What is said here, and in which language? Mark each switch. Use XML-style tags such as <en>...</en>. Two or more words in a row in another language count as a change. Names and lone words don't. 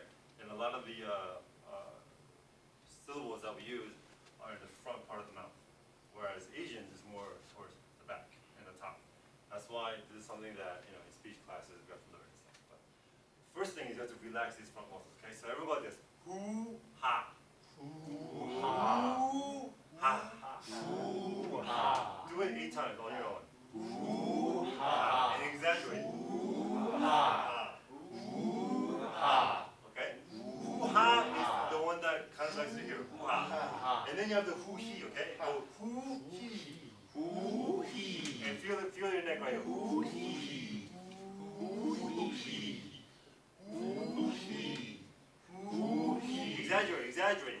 <en>And a lot of the syllables that we use are in the front part of the mouth, whereas Asians is more towards the back and the top. That's why this is something that, in speech classes we have to learn and stuff. But first thing is you have to relax these front muscles, okay? So everybody like this. Hoo-ha. Hoo-ha. Ha. Hoo-ha. Do it 8 times on your own. Ooh-ha. And exaggerate. Ooh-ha. Ooh-ha. Okay? Ooh-ha is the one that kind of likes to hear. Ooh-ha. And then you have the hoo-he, okay? Go hoo-he. And feel your neck right here. Exaggerate.</en>